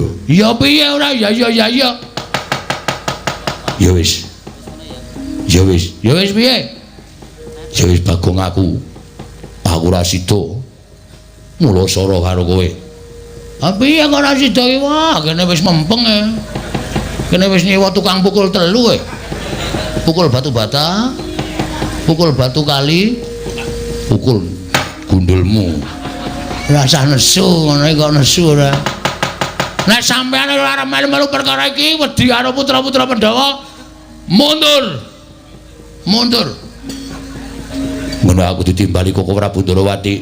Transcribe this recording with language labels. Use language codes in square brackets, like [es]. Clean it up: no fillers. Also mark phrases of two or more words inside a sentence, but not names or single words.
[jv] Ya piye ora ya ya ya ya. Ya wis. Ya wis. Ya wis piye? Ya wis Bagong aku. Aku ora sida. Mula sara karo kowe. Ah piye kok ora sida iki wah, kene wis mempeng e. Kene wis nyewa tukang pukul 3 e. Pukul batu bata, pukul batu kali, pukul gundulmu. Rasa nesu ngono kok nesu ora. Nek sampeyan ora melu-melu perkara iki wedi karo putra-putra Pandhawa, mundur. Mundur. Ngono aku ditimbali Koko Prabu Ndorowati.